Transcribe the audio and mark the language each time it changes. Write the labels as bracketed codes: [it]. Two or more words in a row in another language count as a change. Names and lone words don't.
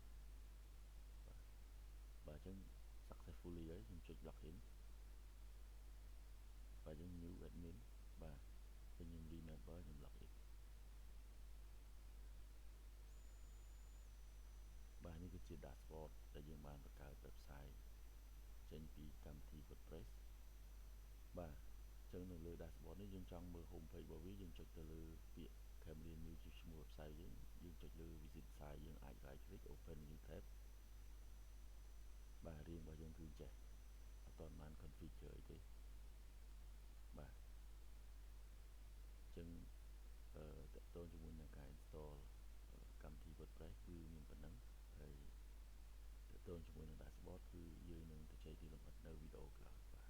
[km] បាទអញ្ចឹង successfully ហើយខ្ញុំចុច login បាទយើង [en] new admin [km] បាទខ្ញុំ remember ខ្ញុំ login បាទ នេះគឺជា dashboard ដែលយើងបានបង្កើត website ចេញពីកម្មវិធី WordPress បាទអញ្ចឹងនៅលើ dashboard នេះយើងចង់មើល [en] home page [km] របស់វាយើងចុចទៅលើពាក្យ Cambodian New ជាឈ្មោះ website យើងចុចលើ [en] visit site [km] យើងអាច [en] right click open new tab [km] បាទរៀងរបស់យើងគឺចេះអត់ទាន់បាន configure អីទេបាទអញ្ចឹងតកតងជាមួយនឹងការ install កម្មវិធី WordPress គឺមានប៉ុណ្ណឹងហើយតកតងជាមួយនឹង dashboard គឺយើងនឹងទៅជែកទីលម្អិតនៅវីដេអូក្រោយ